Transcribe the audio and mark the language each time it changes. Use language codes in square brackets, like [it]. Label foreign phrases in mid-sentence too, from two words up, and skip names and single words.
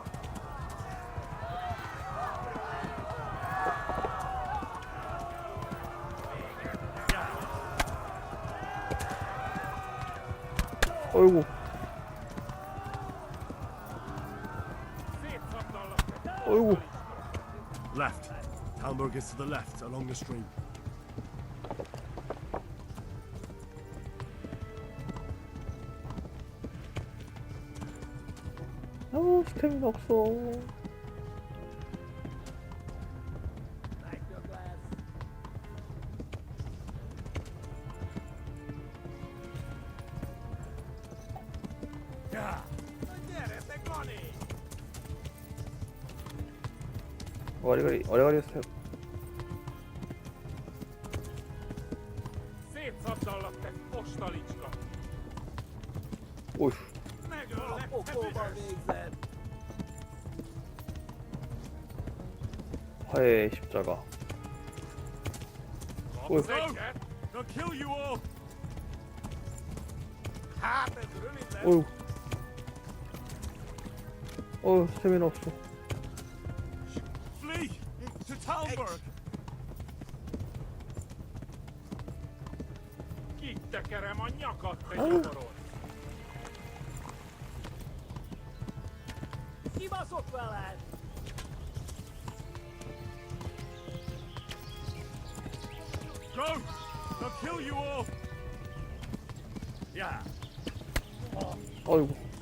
[ko] 어이구. 어이구. [en] Left. Talmberg is to the left, along the stream. [ko] 아우 스태미나 없어. 야. 어리가리 스텝. [hu] Szétszabdallak, te postalicska! [ko] 오휴. [hu] Megöllek, te büdös! [ko] 화해의 십자가. [hu] Kapsz egyet? [en] They'll kill you all! [hu] Hát, ez rövid lesz! [ko] 어휴. 스태미나 없어. [en] Flee! To Talmberg! [hu] tekerem a nyakat, te nyomoron! Kibaszott veled! [en] Go! They'll kill you all! Yeah. [ko] 어이구.